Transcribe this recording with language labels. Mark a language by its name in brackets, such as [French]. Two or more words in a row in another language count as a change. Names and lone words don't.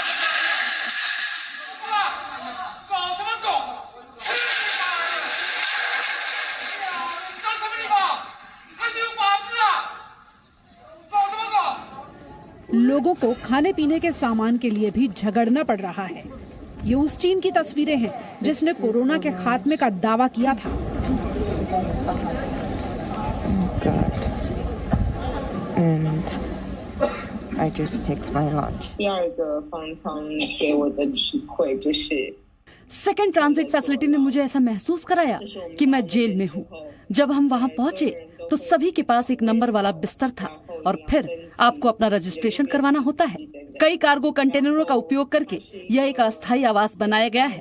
[Hindi] लोगों को खाने पीने के सामान के लिए भी झगड़ना पड़ रहा है। ये उस चीन की तस्वीरें हैं जिसने कोरोना के खात्मे का दावा किया था। [English] I just picked my lunch. [Chinese] 第二个方舱给我的体会就是 [English] second transit facility [Hindi] ने मुझे ऐसा महसूस कराया कि मैं जेल में हूँ। जब हम वहाँ पहुँचे तो सभी के पास एक नंबर वाला बिस्तर था और फिर आपको अपना रजिस्ट्रेशन करवाना होता है। कई कार्गो कंटेनरों का उपयोग करके यह एक अस्थायी आवास बनाया गया है।